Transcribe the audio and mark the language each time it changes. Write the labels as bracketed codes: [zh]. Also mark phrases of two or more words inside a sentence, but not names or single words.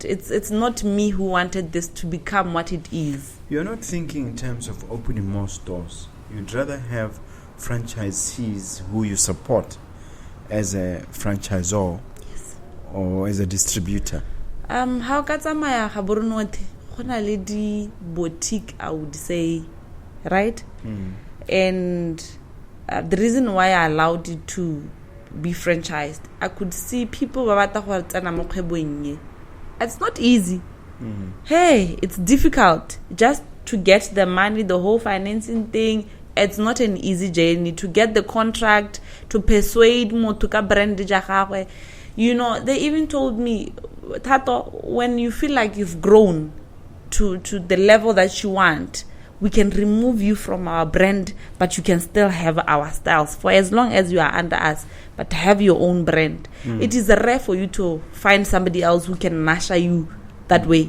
[en] It's not me who wanted this to become what it is. You're not thinking in terms of opening more stores. You'd rather have franchisees who you support as a franchisor or as a distributor. [tn] How ka tsamaya ga boronothe go na le di boutique, [en] I would say, right? And the reason why I allowed it to be franchised, I could see people [tn] ba batla go tsena mo kgwebong ye. [en] It's not easy. Hey, it's difficult just to get the money, the whole financing thing. It's not an easy journey to get the contract, to persuade [tn] motho ka brand ja gagwe. [en] You know, they even told me, Thato, when you feel like you've grown to the level that you want, we can remove you from our brand, but you can still have our styles for as long as you are under us, but have your own brand. It is rare for you to find somebody else who can nurture you that way.